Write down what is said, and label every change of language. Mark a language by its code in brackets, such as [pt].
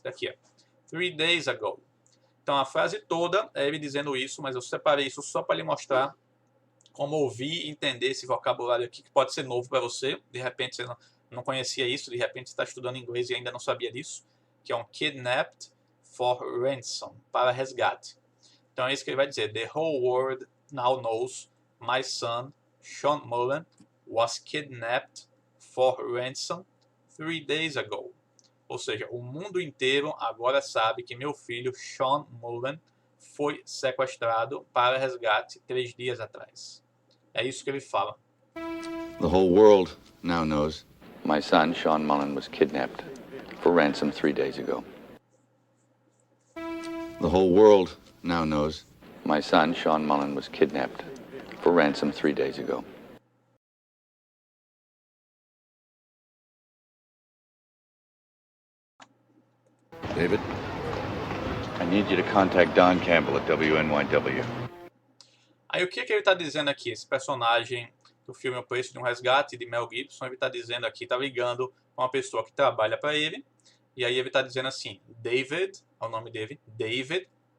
[pt] Daqui, [en] 3 days ago. [pt] Então a frase toda é ele dizendo isso, mas eu separei isso só para lhe mostrar como ouvir e entender esse vocabulário aqui, que pode ser novo para você. De repente você não conhecia isso, de repente você está estudando inglês e ainda não sabia disso, que é um [en] kidnapped for ransom, [pt] para resgate. Então é isso que ele vai dizer. [en] The whole world now knows my son, Sean Mullen, was kidnapped for ransom 3 days ago. [pt] Ou seja, o mundo inteiro agora sabe que meu filho, Sean Mullen, foi sequestrado para resgate 3 dias atrás. É isso que ele fala. [en] The whole world now knows my son, Sean Mullen, was kidnapped for ransom 3 days ago. The whole world now knows my son, Sean Mullen, was kidnapped for ransom 3 days ago. David, I need you to contact Don Campbell at WNYW. [pt] Aí o que ele está dizendo aqui? Esse personagem do filme O Preço de um Resgate, de Mel Gibson, ele está dizendo aqui, está ligando com uma pessoa que trabalha para ele, e aí ele está dizendo assim, David, é o nome dele, David,